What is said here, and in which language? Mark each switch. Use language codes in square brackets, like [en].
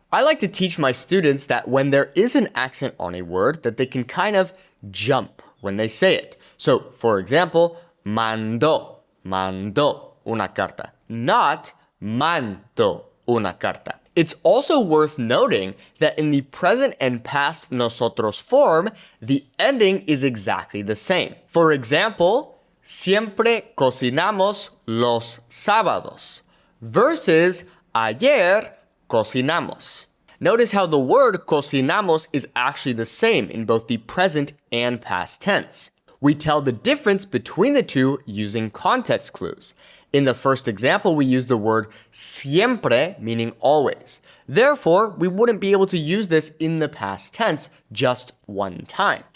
[en] I like to teach my students that when there is an accent on a word, that they can kind of jump when they say it. So, for example, [es] mandó una carta, [en] not [es] mando una carta. [en] It's also worth noting that in the present and past nosotros form, the ending is exactly the same. For example, [es] siempre cocinamos los sábados [en] versus [es] ayer cocinamos. [en] Notice how the word cocinamos is actually the same in both the present and past tense. We tell the difference between the two using context clues. In the first example, we use the word siempre, meaning always. Therefore, we wouldn't be able to use this in the past tense just one time.